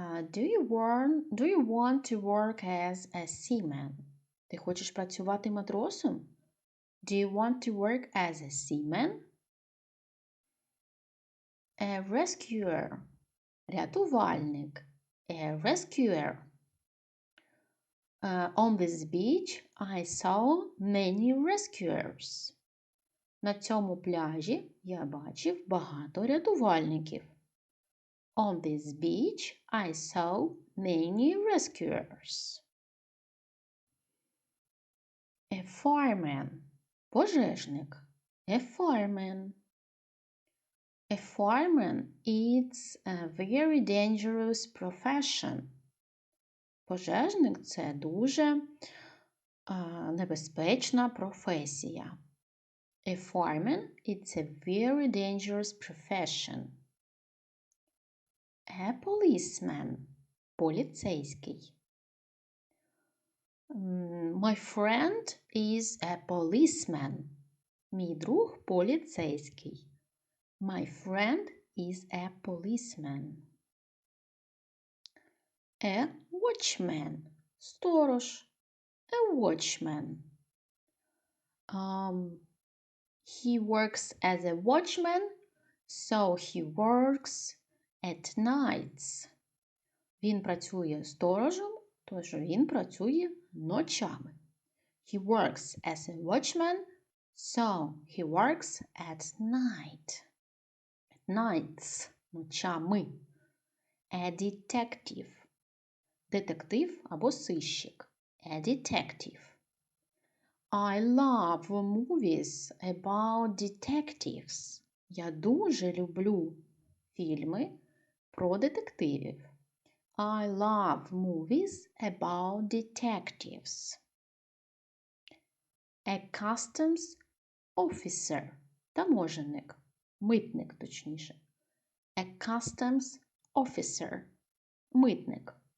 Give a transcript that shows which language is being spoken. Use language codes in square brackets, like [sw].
[en] Do you want to work as a seaman? [uk] Ти хочеш працювати матросом? [en] Do you want to work as a seaman? A rescuer. [uk] Рятувальник. [en] A rescuer. On this beach I saw many rescuers. [uk] На цьому пляжі я бачив багато рятувальників. [en] On this beach I saw many rescuers. A fireman. [uk] Пожежник. [en] A fireman. A fireman is a very dangerous profession. [uk] Пожежник – це дуже небезпечна професія. [en] A fireman is a very dangerous profession. A policeman. [uk] Поліцейський. [en] My friend is a policeman. [uk] Мій друг поліцейський. [en] My friend is a policeman. A watchman. [uk] Сторож. [en] A watchman. He works as a watchman, so he works at nights. [uk] Він працює сторожем, тож він працює ночами. [en] He works as a watchman, so he works at night. At nights. [uk] Ночами. [en] A detective. [uk] Детектив або сищик. [en] A detective. I love movies about detectives. [uk] Я дуже люблю фільми про детективів. [en] I love movies about detectives. A customs officer. [ru] Таможенник. [uk] Митник, точніше. [en] A customs officer. [uk] Митник.